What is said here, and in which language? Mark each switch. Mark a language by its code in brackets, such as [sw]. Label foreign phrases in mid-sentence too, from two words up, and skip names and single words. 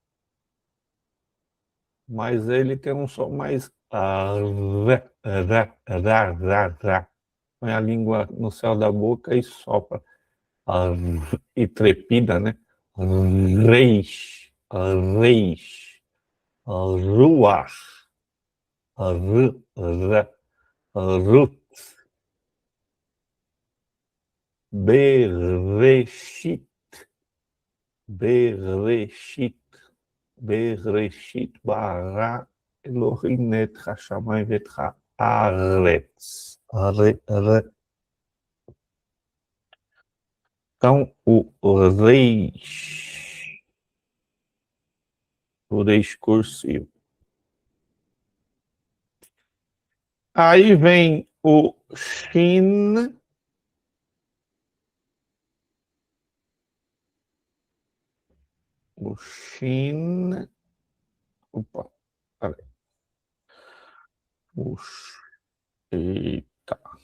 [pt] Mas ele tem um som mais. Põe a língua no céu da boca e sopra. E trepida, né? Reis. Reis. Ruach. Rut. Bereshit. Bereshit. [he] בראשית ברא אלהים את השמים את הארץ. [pt] Então, o reis cursivo. Aí vem o Shin, o Shin, opa, peraí, o, eita.